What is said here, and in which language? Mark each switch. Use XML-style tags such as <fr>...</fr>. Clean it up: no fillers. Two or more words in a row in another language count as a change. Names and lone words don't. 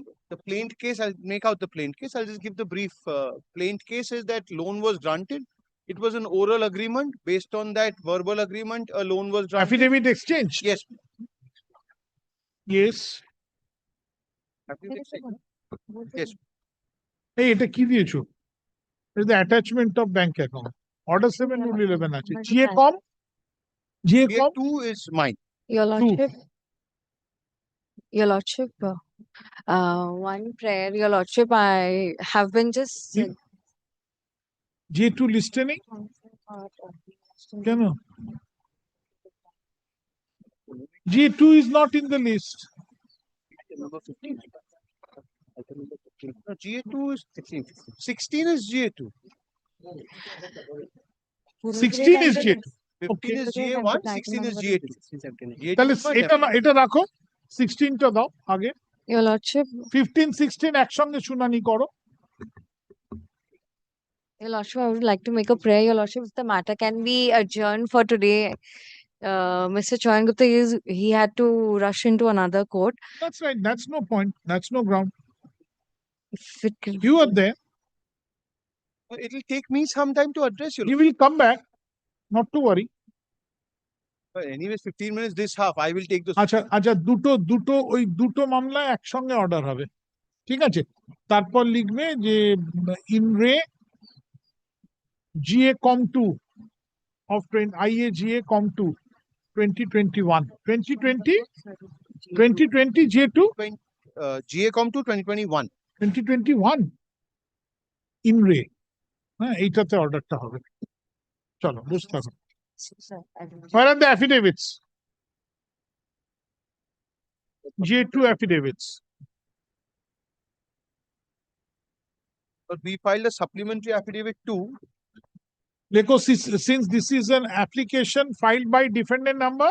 <en>The plaint case, I'll make out the plaint case. I'll just give the brief. Plaint case is that loan was granted. It was an oral agreement. Based on that verbal agreement, a loan was granted. Affidavit exchange. Yes. Yes. Affidavit exchange. Yes.</en> <bn>Hey, এটা কি দিয়েছো?</bn> <en>It's the attachment of bank account. Order 7 rule 11 আছে. GA-COM? GA-COM? 2 is mine. Your Lordship. Your Lordship. One prayer, Your Lordship. I have been just. GA2 listening? কেন? GA2 is not in the list. Number 15. No, GA2 is 16. 16 is GA2. 16 is GA2. 15 is GA1, 16 is GA2.</en> <bn>তাহলে এটা রাখো 16 টা দাও আগে</bn> <en>Your Lordship.</en> <bn>15 16 একসঙ্গে শুনানি করো</bn> <en>Your Lordship, I would like to make a prayer. Your Lordship, if the matter can be adjourned for today. Mr. Choyan Gupta, he had to rush into another court. That's right. That's no point. That's no ground. If it could... You are there. It will take me some time to address you. He will come back. Not to worry. But anyways, 15 minutes this half. I will take this.</en> <bn>আচ্ছা দুটো মামলা একসঙ্গে অর্ডার হবে ঠিক আছে তারপর লিখবে যে ইনরে GA-COM 2 of IA-GA-COM 2 2021 2020 GA2 GA-COM 2 2021 ইনরে হ্যাঁ এইটাতে অর্ডারটা হবে চলো বুঝতে হবে</bn> <en>Where are the affidavits? J2 affidavits. But we filed a supplementary affidavit too. Because since this is an application filed by defendant number,</en>